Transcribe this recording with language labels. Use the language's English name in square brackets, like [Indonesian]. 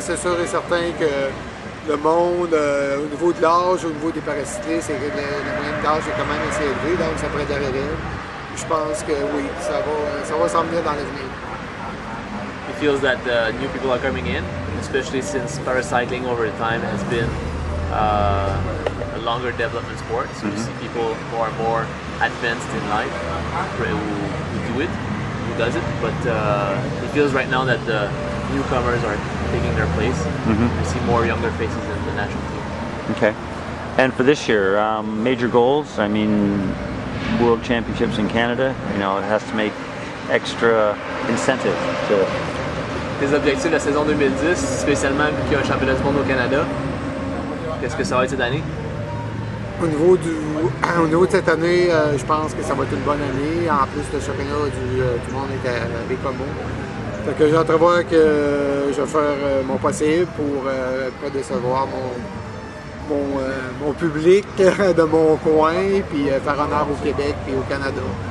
[French] C'est sûr et certain que le monde, au niveau de l'âge, au niveau des paracyclistes, la moyenne d'âge est quand même assez élevée, donc ça pourrait être la relève. Je pense que oui, ça va s'en venir dans l'avenir. [English] He feels that new people are coming in, especially since paracycling over time has been a longer development sport. So you see people who are more advanced in life who do it, who does it. But he feels right now that the newcomers are taking their place. We see more younger faces in the national team. Okay. And for this year, major goals, I mean, World Championships in Canada, it has to make extra incentive to... [French] Tes objectifs de la saison 2010, spécialement vu qu'il y a un championnat du monde au Canada, qu'est-ce que ça va être cette année? Au niveau de cette année, je pense que ça va être une bonne année. En plus, le championnat du monde est à Bécomo. Fait que j'entrevois que je vais faire mon possible pour ne pas décevoir mon public de mon coin, puis faire honneur au Québec et au Canada.